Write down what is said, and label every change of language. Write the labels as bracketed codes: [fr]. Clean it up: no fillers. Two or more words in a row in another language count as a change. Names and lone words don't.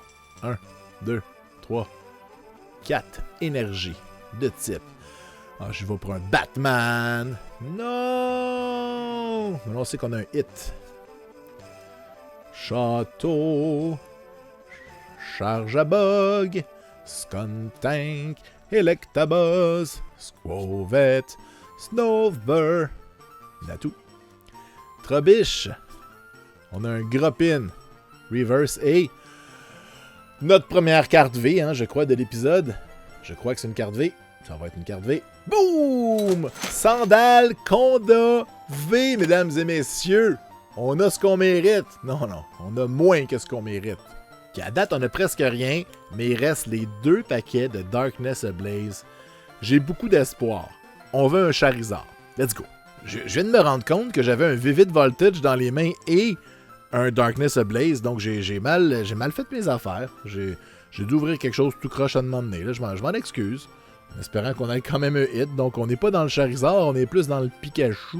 [fr] 1, 2, 3, 4. Énergie de type. Ah, je vais pour un Batman. Non! Mais là, on sait qu'on a un hit. Château. Charge à bug. Skuntank. Electabuzz. Squovette. Snover. Natou. Trubbish. On a un Gropin. Reverse et notre première carte V, hein, je crois, de l'épisode. Je crois que c'est une carte V. Ça va être une carte V. Boum! Sandal Conda V, mesdames et messieurs. On a ce qu'on mérite. Non, on a moins que ce qu'on mérite. À date, on a presque rien, mais il reste les 2 paquets de Darkness Ablaze. J'ai beaucoup d'espoir. On veut un Charizard. [en] Let's go. [fr] Je viens de me rendre compte que j'avais un Vivid Voltage dans les mains et un Darkness Ablaze, donc j'ai mal fait mes affaires. J'ai dû ouvrir quelque chose tout croche à demander. Là, je m'en excuse. En espérant qu'on ait quand même un hit. Donc, on n'est pas dans le Charizard, on est plus dans le Pikachu.